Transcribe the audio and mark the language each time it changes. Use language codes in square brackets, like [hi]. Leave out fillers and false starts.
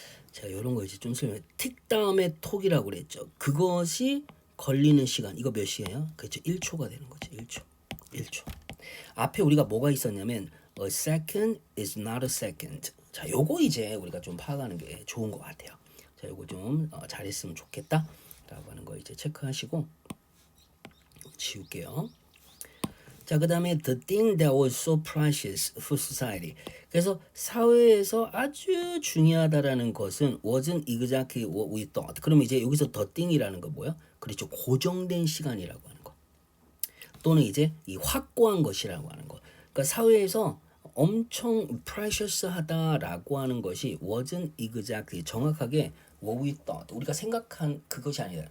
[ko] 자 이런 거 이제 좀 설명. take 다음에 talk이라고 그랬죠. 그것이 걸리는 시간 이거 몇 시예요? 그렇죠. 1초가 되는 거죠. 1초. 앞에 우리가 뭐가 있었냐면 [en] a second is not a second. [ko] 자, 요거 이제 우리가 좀 파악하는 게 좋은 것 같아요. 자, 요거 좀 잘했으면 좋겠다라고 하는 거 이제 체크하시고 지울게요. 자, 그다음에 [en] the thing that was so precious for society. [ko] 그래서 사회에서 아주 중요하다라는 것은 [en] wasn't exactly what we thought. [ko] 그럼 이제 여기서 the thing이라는 거 뭐야? 그렇죠. 고정된 시간이라고 하는 거. 또는 이제 이 확고한 것이라고 하는 거. 그러니까 사회에서 엄청 precious하다라고 하는 것이 [en] wasn't exactly [ko] 정확하게 [en] what we thought [ko] 우리가 생각한 그것이 아니다.